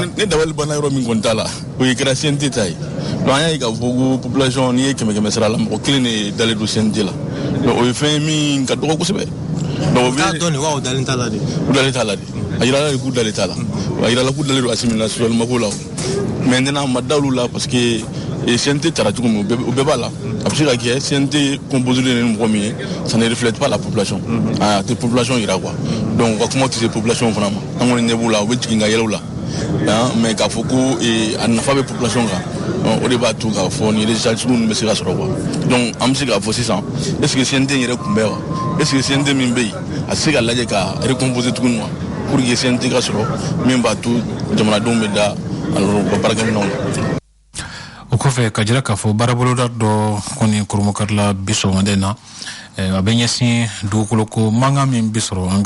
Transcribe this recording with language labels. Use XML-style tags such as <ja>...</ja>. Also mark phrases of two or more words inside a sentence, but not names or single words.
<bm>ne dabali banna yɔrɔ min kɔni t'a la o ye kɛra CNT ta ye donc an y'a ye k'a fɔ ko population n'i ye 100 sara la mɔgɔ kelen de dalen don CNT la donc o ye fɛn min ka dɔgɔ kosɛbɛ. donc k'a dɔn nin wa o dalen t'a la de. u dalen t'a la de a yirala k'u dalen t'a la a yirala k'u dalen don Asimi la sɔrɔlima ko la maintenant ma da olu la</bm> <fr>parce que</fr> <bm>CNT taara cogo min o bɛɛ b'a la a bɛ se ka kɛ CNT</bm> <fr>composé de</fr> <bm>ni mɔgɔ min ye</bm> <fr>ça ne reflète pas la population</fr> <bm>a tɛ population yira quoi donc u ka kuma tɛ se population fana ma an kɔni ɲɛ b'u la u bɛ jigin ka yɛlɛ u la mais k'a fɔ ko a nafa bɛ population kan o de b'a to k'a fɔ ni résultat sugu ninnu bɛ se ka sɔrɔ quoi donc an bɛ se k'a fɔ sisan</bm> <fr>est ce que</fr> <bm>CNT yɛrɛ kun bɛ wa</bm> <fr>est ce que</fr> <bm>CNT min bɛ yen a tɛ se ka lajɛ ka recomposer tuguni wa</bm> <fr>pour que</fr> <bm>CNT ka sɔrɔ min b'a to jamanadenw bɛ da u ka baarakɛminɛnw la. o kɔfɛ ka jira k'a fɔ baaraboloda dɔ kɔni kurumakarila bi sɔgɔmada in na a bɛ ɲɛsin dugukoloko mankan min bi sɔrɔ an</bm>